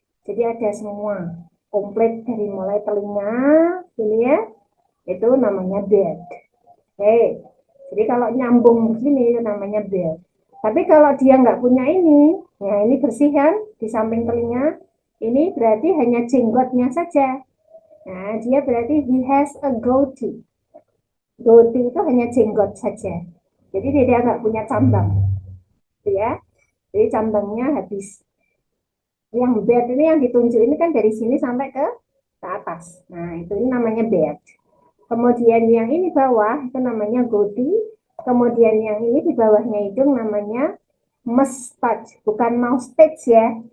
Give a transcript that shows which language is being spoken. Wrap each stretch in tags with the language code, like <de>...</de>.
<id>Jadi ada semua komplit dari mulai telinga ini ya, itu namanya beard. Oke, jadi kalau nyambung begini itu namanya beard. Tapi kalau dia nggak punya ini, ya ini bersih kan di samping telinga, ini berarti hanya jenggotnya saja.</id> <en>Nah,</en> <id>dia berarti</id> <en>he has a goatee.</en> <id>Goatee itu hanya jenggot saja. Jadi dia nggak punya cambang, gitu ya. Jadi cambangnya habis. Yang beard ini yang ditunjuk ini kan dari sini sampai ke atas. Nah, itu ini namanya beard. Kemudian yang ini bawah itu namanya goatee. Kemudian yang ini di bawahnya hidung namanya mustache, bukan moustache ya.</id>